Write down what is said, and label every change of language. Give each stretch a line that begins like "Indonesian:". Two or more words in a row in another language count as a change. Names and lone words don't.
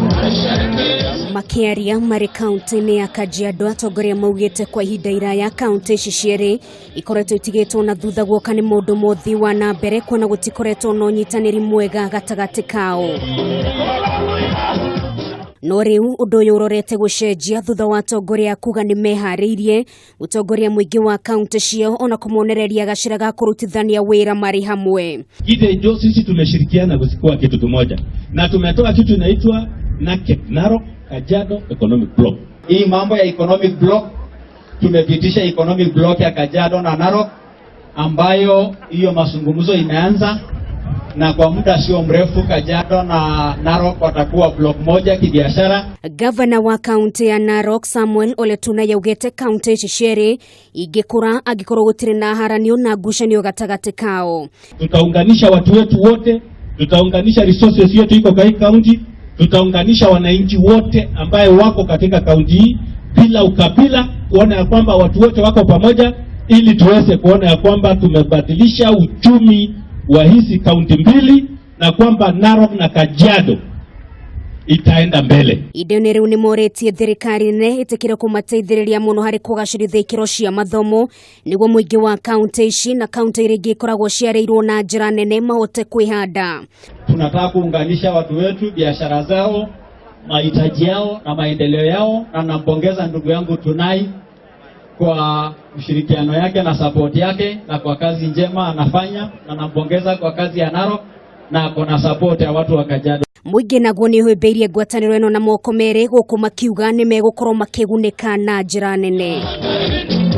Kikuyu: Makiaria mari kaunti-ini ya Kajiado, Atongoria maugite kwa ihinda iraya kaunti ici cieri ikoretwo itigitwo na thutha guoka ni maundu ma uthii wanambere kuona gutikoretwo na unyitaniri mwega gatagati kao. No riu undu uyu urorete gucenjia thutha wa Atongoria kuga ni mehariirie gutongoria muingi wa kaunti cio ona kumonereria gacira ga kurutithania wira mari hamwe.
Swahili: Ndio sisi tumeshirikiana kusikuwa kitu kimoja na tumetoa kitu inaitwa Narok Kajiado Economic Block. Hii mambo ya
English: economic block,
Swahili: tumepitisha
English: economic block
Swahili: ya Kajiado na Narok ambayo hiyo mazungumzo imeanza, na kwa muda sio mrefu Kajiado na Narok watakuwa block moja kibiashara.
Kikuyu: Ngavana wa kaunti ya Narok Samuel Ole Tunai yaugite kaunti ici cieri ingikura angikorwo gutire na haranio na ngucanio gatagati kao.
Swahili: Tutaunganisha watu wetu wote, tutaunganisha resources yetu iko kwa hii county, tutaunganisha wananchi wote ambaye wako katika kaunti hii bila ukabila, kuona ya kwamba watu wote wako pamoja, ili tuweze kuona ya kwamba tumebadilisha uchumi wa hizi kaunti mbili na kwamba Narok na Kajiado itaenda mbele.
Kikuyu: Idene riu ni moretie thirikari ne itikire kumateithiriria muno hari kugacirithia ikiro cia mathomo niguo muingi wa kaunti ici na kaunti iria ingi ikoragwo ciareirwo na njira nene mahote kwihanda.
Swahili: Tunataka kuunganisha watu wetu, biashara zao, mahitaji yao na maendeleo yao, na nampongeza ndugu yangu Tunai kwa ushirikiano yake na support yake na kwa kazi njema anafanya, na nampongeza kwa kazi ya Narok na kuna support ya watu wa Kajiado.
Kikuyu: Muingi naguo ni hwimbiirie ngwataniro ino na moko meri guku makiuga ni megukorwo makigunika na njira nene.